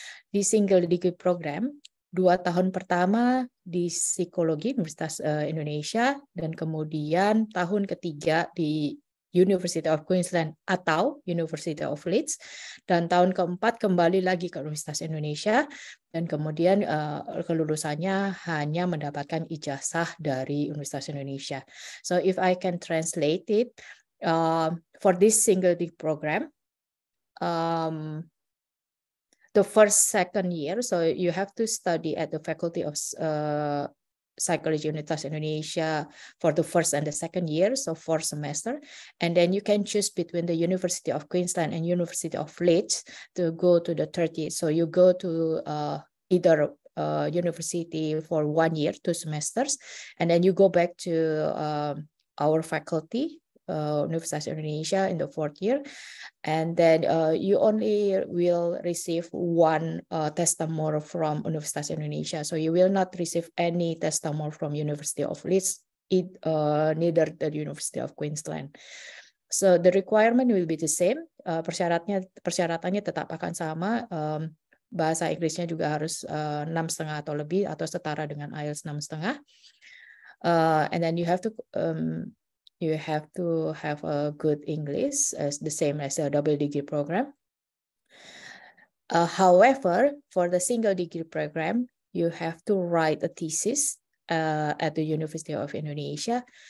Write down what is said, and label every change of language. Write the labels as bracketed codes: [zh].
[id] Di single degree program, 2 tahun pertama di psikologi Universitas Indonesia, dan kemudian tahun ketiga di University of Queensland atau University of Leeds, dan tahun keempat kembali lagi ke Universitas Indonesia, dan kemudian kelulusannya hanya mendapatkan ijazah dari Universitas Indonesia. [en] So if I can translate it, for this single degree program, the first, second year, so you have to study at the Faculty of Psychology Universitas Indonesia for the first and the second year, so 4 semester, and then you can choose between the University of Queensland and University of Leeds to go to the third year. So you go to either university for 1 year, 2 semesters, and then you go back to our faculty, Universitas Indonesia, in the 4th year, and then you only will receive 1 testimonial from Universitas Indonesia. So you will not receive any testimonial from University of Leeds, neither the University of Queensland. So the requirement will be the same. [id] Persyaratannya tetap akan sama. Bahasa Inggrisnya juga harus 6,5 atau lebih, atau setara dengan IELTS 6,5. [en] And then you have to have a good English, as the same as a double degree program. However, for the single degree program, you have to write a thesis at the University of Indonesia.